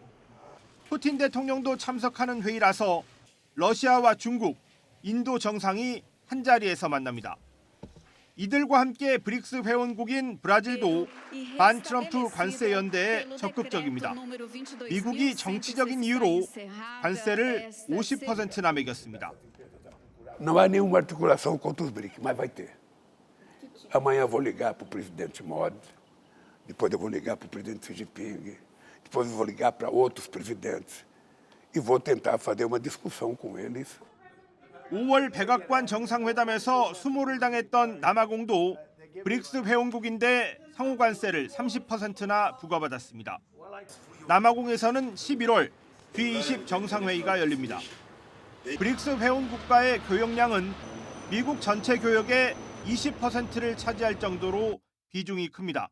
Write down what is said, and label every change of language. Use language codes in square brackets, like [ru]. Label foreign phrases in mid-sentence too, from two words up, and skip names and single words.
[ko] 푸틴 대통령도 참석하는 회의라서 러시아와 중국, 인도 정상이 한자리에서 만납니다. 이들과 함께 브릭스 회원국인 브라질도 반트럼프 관세 연대에 적극적입니다. 미국이 정치적인 이유로 관세를 50%나 매겼습니다. [pt] Não há nenhuma articulação com os BRICS, mas vai ter. Amanhã eu vou ligar para o presidente Modi, depois eu vou ligar para o presidente Xi Jinping, depois eu vou ligar para outros presidentes e vou tentar fazer uma discussão com eles. [ko] 5월 백악관 정상회담에서 수모를 당했던 남아공도 브릭스 회원국인데 상호 관세를 30%나 부과받았습니다. 남아공에서는 11월 G20 정상회의가 열립니다. 브릭스 회원국가의 교역량은 미국 전체 교역의 20%를 차지할 정도로 비중이 큽니다.